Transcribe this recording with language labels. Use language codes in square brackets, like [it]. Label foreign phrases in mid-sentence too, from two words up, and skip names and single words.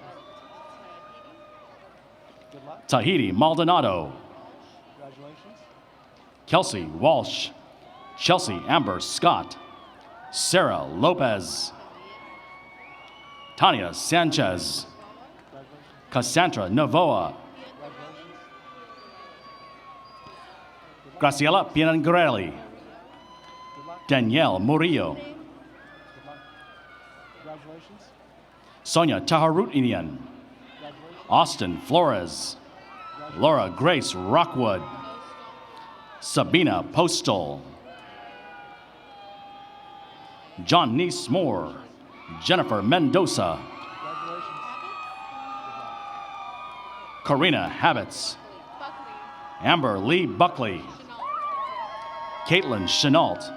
[en] Tahiti Maldonado. Kelsey Walsh. Chelsea Amber Scott. Sarah Lopez. Tanya Sanchez. Cassandra Novoa. Graciela Piangrelli. Danielle Murillo. Sonia Taharutinian. Austin Flores. Laura Grace Rockwood. Sabina Postal. John Nice Moore. Jennifer Mendoza. Karina Habits. Amber Lee Buckley. Caitlin Chenault.